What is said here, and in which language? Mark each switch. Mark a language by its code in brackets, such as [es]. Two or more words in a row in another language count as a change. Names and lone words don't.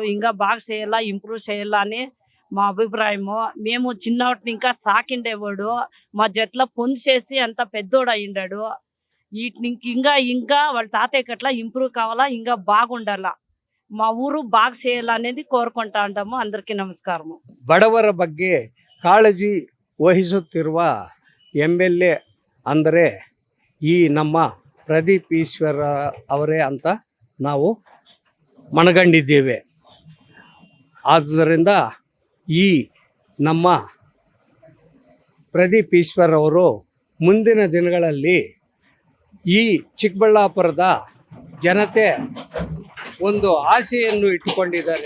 [te] ఇంకా బాగా చేయాలా, ఇంప్రూవ్ చేయాలా అని మా అభిప్రాయము. మేము చిన్నవాటిని ఇంకా సాకిండేవాడు. మా జట్ల పొంది చేసి అంత పెద్దోడు అయ్యిండాడు. వీటిని ఇంకా వాళ్ళ తాతయ్యకి అట్లా ఇంప్రూవ్ కావాలా, ఇంకా బాగుండాలా, మా ఊరు బాగా చేయాలనేది కోరుకుంటా ఉంటాము. అందరికీ నమస్కారము. [kn] ಬಡವರ ಬಗ್ಗೆ ಕಾಳಜಿ ವಹಿಸುತ್ತಿರುವ MLA ಅಂದರೆ ಈ ನಮ್ಮ ಪ್ರದೀಪ್ ಈಶ್ವರ ಅವರೇ ಅಂತ ನಾವು ಮನಗಂಡಿದ್ದೇವೆ. ಆದ್ದರಿಂದ ಈ ನಮ್ಮ ಪ್ರದೀಪ್ ಈಶ್ವರ್ ಅವರು ಮುಂದಿನ ದಿನಗಳಲ್ಲಿ ಈ ಚಿಕ್ಕಬಳ್ಳಾಪುರದ ಜನತೆ ಒಂದು ಆಸೆಯನ್ನು ಇಟ್ಟುಕೊಂಡಿದ್ದಾರೆ.